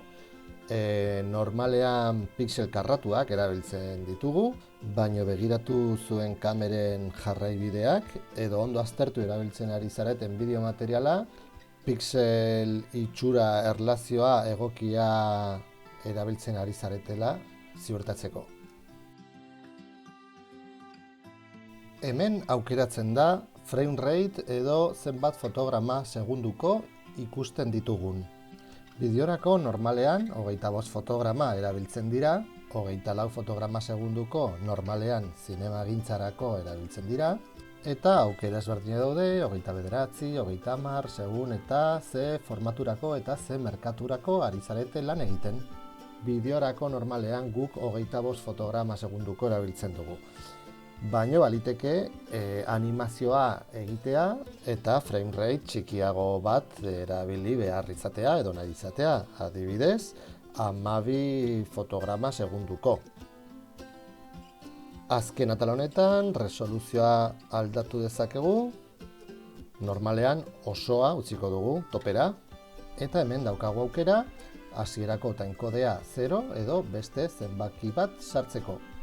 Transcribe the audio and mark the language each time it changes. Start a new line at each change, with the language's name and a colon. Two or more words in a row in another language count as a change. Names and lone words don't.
Basque: Normalean pixel karratuak erabiltzen ditugu, baina begiratu zuen kameren jarraibideak edo ondo aztertu erabiltzen ari zareten bideo materiala, pixel itxura erlazioa egokia erabiltzen ari zaretela ziurtatzeko. Hemen aukeratzen da
English: frame rate
Basque: edo zenbat fotograma segunduko ikusten ditugun. Bideorako normalean 25 fotograma erabiltzen dira, 24 fotograma segunduko normalean zinemagintzarako erabiltzen dira, eta aukera ezberdinak daude, 29, 30, segun eta ze formaturako eta ze merkaturako ari zarete lan egiten. Bideorako normalean guk 25 fotograma segunduko erabiltzen dugu. Baina baliteke animazioa egitea eta
English: frame rate
Basque: txikiago bat erabili behar izatea edo nahi izatea, adibidez, 12 fotograma segunduko. Azken atal honetan resoluzioa aldatu dezakegu, normalean osoa utziko dugu topera, eta hemen daukagu aukera hasierako timekodea 0 edo beste zenbaki bat sartzeko.